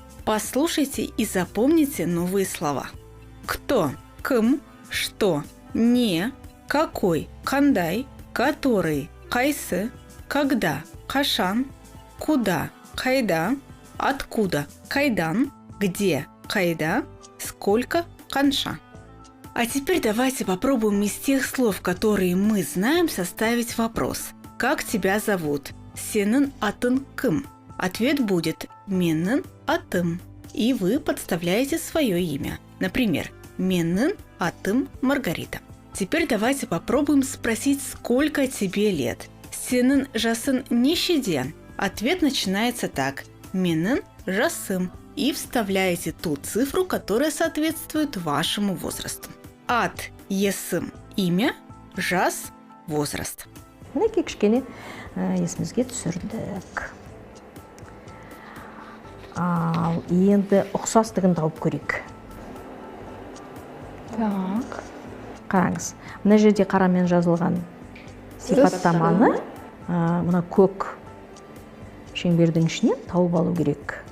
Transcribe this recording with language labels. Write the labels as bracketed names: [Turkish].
[Russian] Послушайте и запомните новые слова. Кто, кым, что, не, какой, кандай, который, кайсы, когда, кашан, куда, кайда, откуда, кайдан, где, кайда, сколько, канша. А теперь давайте попробуем из тех слов, которые мы знаем, составить вопрос. Как тебя зовут? [Kazakh] Сенің атын кім? [Russian] Ответ будет [Kazakh] менің атым. [Russian] И вы подставляете свое имя. Например, [Kazakh] менің атым [Russian] Маргарита. Теперь давайте попробуем спросить, сколько тебе лет. [Kazakh] Сенің жасың нешеде? [Russian] Ответ начинается так: [Kazakh] менің жасым. [Russian] И вставляете ту цифру, которая соответствует вашему возрасту. [Kazakh] Ат есім имя, жас возраст. Мінекей кішкене есімізге түсірдік. Ал енді ұқсастығын тауып көрейік. Так. Қараңыз, мына жерде қарамен жазылған сипаттаманы мына көк шеңбердің ішінен тауып алу керек.